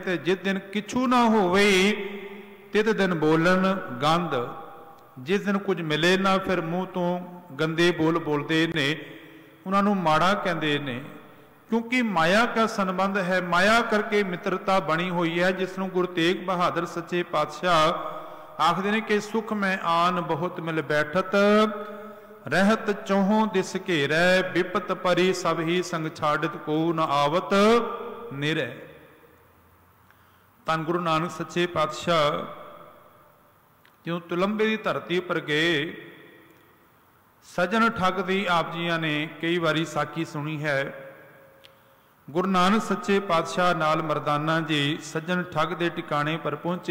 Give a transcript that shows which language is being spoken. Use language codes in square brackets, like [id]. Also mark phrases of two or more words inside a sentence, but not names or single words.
[pa] ਤੇ ਜਿਸ ਦਿਨ ਕਿਛੂ ਨਾ ਹੋਵੇ ਤਿਤ ਦਿਨ ਬੋਲਣ ਗੰਧ। ਜਿਸ ਦਿਨ ਕੁਝ ਮਿਲੇ ਨਾ, ਫਿਰ ਮੂੰਹ ਤੋਂ ਗੰਦੇ ਬੋਲ ਬੋਲਦੇ ਨੇ, ਉਹਨਾਂ ਨੂੰ ਮਾੜਾ ਕਹਿੰਦੇ ਨੇ। ਕਿਉਂਕਿ ਮਾਇਆ ਦਾ ਸੰਬੰਧ ਹੈ, ਮਾਇਆ ਕਰਕੇ ਮਿੱਤਰਤਾ ਬਣੀ ਹੋਈ ਹੈ, ਜਿਸ ਨੂੰ ਗੁਰੂ ਤੇਗ ਬਹਾਦਰ ਸੱਚੇ ਪਾਤਸ਼ਾਹ ਆਖਦੇ ਨੇ ਕਿ [bra] सुख में आन बहुत मिल बैठत, रहत चौहों दिस घेरै, विपत परी सब ही संग छाड़त, को न आवत निरै। [pa] ਧੰਨ ਗੁਰੂ ਨਾਨਕ ਸੱਚੇ ਪਾਤਸ਼ਾਹ ਜੋ ਤੁਲੰਬੇ ਕੀ ਧਰਤੀ ਪਰ ਗਏ, ਸੱਜਣ ਠੱਗ ਦੀ ਆਪ ਜੀਆਂ ਨੇ ਕਈ ਬਾਰੀ ਸਾਖੀ ਸੁਣੀ ਹੈ। ਗੁਰੂ ਨਾਨਕ ਸੱਚੇ ਪਾਤਸ਼ਾਹ ਨਾਲ ਮਰਦਾਨਾ ਜੀ ਸੱਜਣ ਠੱਗ ਦੇ ਟਿਕਾਣੇ ਪਰ ਪਹੁੰਚੇ।